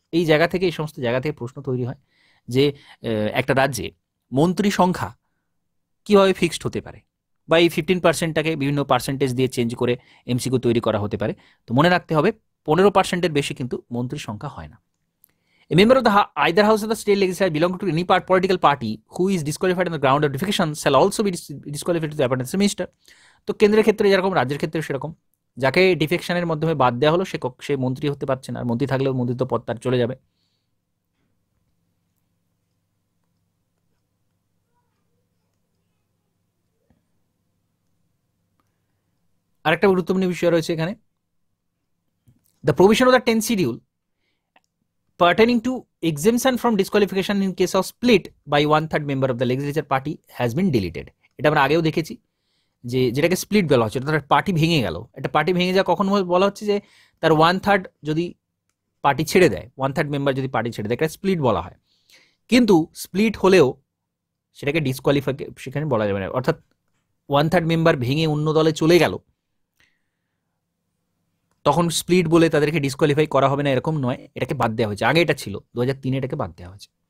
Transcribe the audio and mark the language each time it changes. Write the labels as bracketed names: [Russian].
[Bangla] এই জায়গা থেকে, এই সমস্ত জায়গা থেকে প্রশ্ন তৈরি হয় যে একটা রাজ্যে মন্ত্রী সংখ্যা কিভাবে ফিক্সড হতে পারে, বা এই 15%টাকে বিভিন্ন পার্সেন্টেজ দিয়ে চেঞ্জ করে এমসিকিউ তৈরি করা হতে পারে। তো মনে রাখতে হবে 15%-এর বেশি কিন্তু মন্ত্রীর সংখ্যা হয় না। [English] A member of the either house of the state legislature belonging to any political party who is disqualified on the ground of defecation shall also be disqualified to the appointment of the minister. [Bangla] তো কেন্দ্রের ক্ষেত্রে যেরকম, রাজ্যের ক্ষেত্রে সেরকম, যাকে ডিফেকশনের মাধ্যমে বাদ দেওয়া হলো সে মন্ত্রী হতে পারছে না, আর মন্ত্রী থাকলেও মন্ত্রিত্ব পদ তার চলে যাবে। আরেকটা গুরুত্বপূর্ণ বিষয় রয়েছে এখানে, [English] The provision of the 10th schedule pertaining to exemption from disqualification in case of split by 1/3 member of the legislature party has been deleted. [Bangla] এটা আমরা আগেও দেখেছি, যেটাকে স্প্লিট বলা হচ্ছে, অর্থাৎ পার্টি ভেঙে গেল। একটা পার্টি ভেঙে যাওয়া কখন বলা হচ্ছে, যে তার 1/3 যদি পার্টি ছেড়ে দেয়, 1/3 মেম্বার যদি পার্টি ছেড়ে দেয়, একটা স্প্লিট বলা হয়। কিন্তু স্প্লিট হলেও সেটাকে ডিসকোয়ালিফাই সেখানে বলা যাবে না, অর্থাৎ 1/3 মেম্বার ভেঙে অন্য দলে চলে গেল, তখন স্প্লিট বলে তাদেরকে ডিসকোয়ালিফাই করা হবে না, এরকম নয়, এটাকে বাদ দেওয়া হয়েছে। আগে এটা ছিল, 2003-এ এটাকে বাদ দেওয়া হয়েছে।